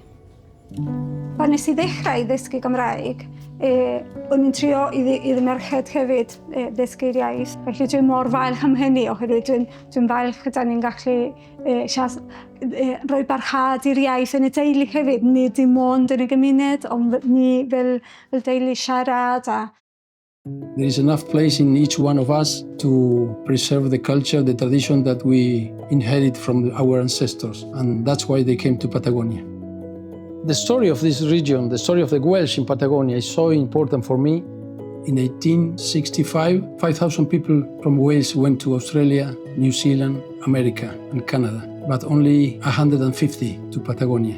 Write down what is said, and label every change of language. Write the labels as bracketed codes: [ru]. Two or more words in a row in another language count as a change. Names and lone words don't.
[cy] Pan nes i ddechrau ddysgu Gymraeg, o'n i'n trio i merched hefyd ddysgu'r iaith. Felly dwi'n mor falch am hynny, oherwydd dwi'n falch gyda ni'n gallu rhoi barhad i'r iaith yn y deulu hefyd. Ni dim ond yn y gymuned, ond ni fel deulu siarad. [en] There is enough place in each one of us to preserve the culture, the tradition that we inherit from our ancestors, and that's why they came to Patagonia. The story of this region, the story of the Welsh in Patagonia is so important for me. In 1865, 5,000 people from Wales went to Australia, New Zealand, America and Canada, but only 150 to Patagonia.